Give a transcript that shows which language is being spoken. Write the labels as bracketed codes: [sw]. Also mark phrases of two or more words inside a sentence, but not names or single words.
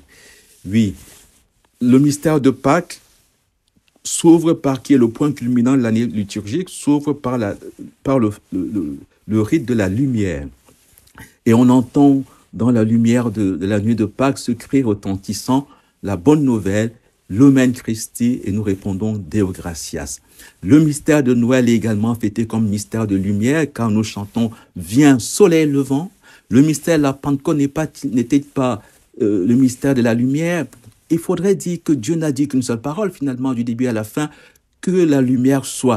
[fr] Oui, le mystère de Pâques s'ouvre par, qui est le point culminant de l'année liturgique, s'ouvre par le rite de la lumière. Et on entend dans la lumière de la nuit de Pâques ce cri retentissant, la bonne nouvelle, [la] Lumen Christi, [fr] et nous répondons [la] Deo gratias. [fr] Le mystère de Noël est également fêté comme mystère de lumière, car nous chantons Viens soleil levant. Le mystère de la Pentecôte n'était pas le mystère de la lumière. Il faudrait dire que Dieu n'a dit qu'une seule parole, finalement, du début à la fin, que la lumière soit.